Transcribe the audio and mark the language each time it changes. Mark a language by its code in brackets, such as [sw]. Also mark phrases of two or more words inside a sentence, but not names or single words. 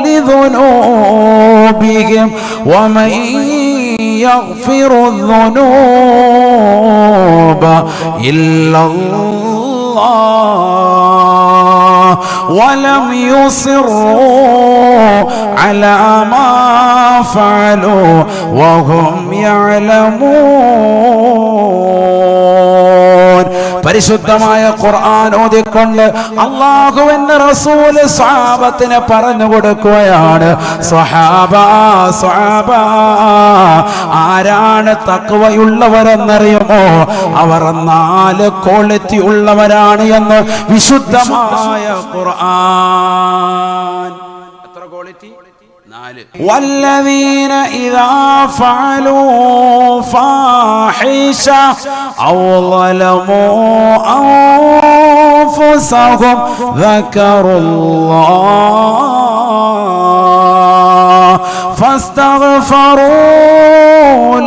[ar] لذنوبهم ومن يغفر الذنوب إلا الله ولم يصروا على ما فعلوا وهم يعلمون. [ml] പരിശുദ്ധമായ ഖുർആൻ ഓതിക്കൊണ്ട് അല്ലാഹുവിന്റെ റസൂൽ സ്വഹാബത്തിനെ പറഞ്ഞു കൊടുക്കുകയാണ്. സ്വഹാബ ആരാണ് തഖ്വയുള്ളവരെന്നറിയുമോ? അവർ 4 ക്വാളിറ്റി ഉള്ളവരാണ് എന്ന് വിശുദ്ധമായ ഖുർആൻ. എത്ര ക്വാളിറ്റി? 4. [ar] والذين إذا فعلوا فاحشة أو ظلموا أنفسهم ذكروا الله فاستغفروا